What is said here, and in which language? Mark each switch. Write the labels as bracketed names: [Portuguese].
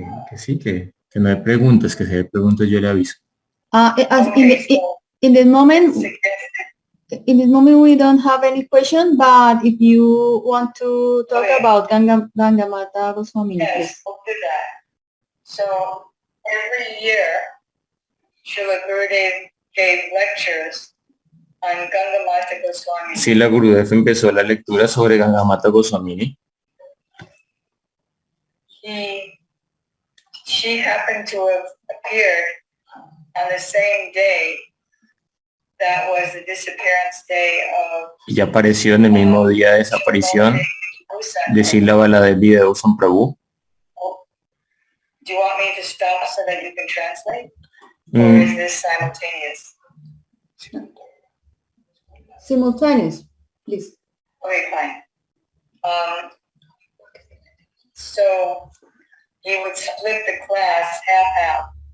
[Spanish] Que sí, que no hay preguntas, que si hay preguntas yo le aviso. [English] Okay, so In this moment, suggest- we don't have any question, but if you want to talk Okay. about Gangamata Goswami, please. yes, we'll do that. So every year, Srila Gurudev gave lectures on Gangamata Goswami. [Spanish] Srila Gurudev empezó la lectura sobre Gangamata Goswamini. [English] She happened to have appeared on the same day that was the disappearance day of [Spanish] Y apareció en el mismo día de desaparición de Srila Baladevi Devaswami Prabhu. [English] Do you want me to stop so that you can translate? Or Mm, is this simultaneous? Simultaneous, please. Okay, fine. So he would split the class half.